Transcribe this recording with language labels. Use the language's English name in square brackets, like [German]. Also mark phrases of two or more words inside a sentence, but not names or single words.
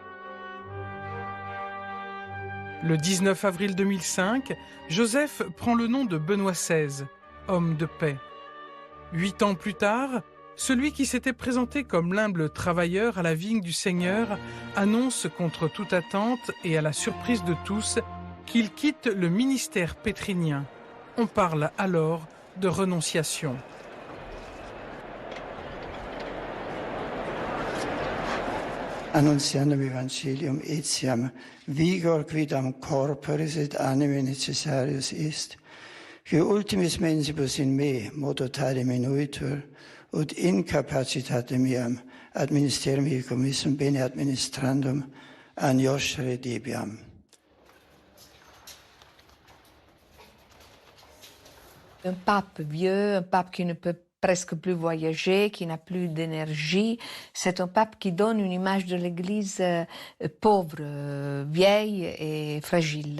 [French] Le 19 avril 2005, Joseph prend le nom de Benoît XVI, homme de paix. 8 ans plus tard, celui qui s'était présenté comme l'humble travailleur à la vigne du Seigneur annonce contre toute attente et à la surprise de tous qu'il quitte le ministère pétrinien. On parle alors de renonciation. [Latin] Annunziandum Evangelium etiam vigor quidam corporis et anime necessarius est, que ultimis mensibus in me modo tale minuitur, ut incapacitate meam ad ministerium commissum bene administrandum agnoscere debiam. [French] Un pape vieux, un pape qui ne peut presque plus voyager, qui n'a plus d'énergie. C'est un pape qui donne une image de l'Église pauvre, vieille et fragile.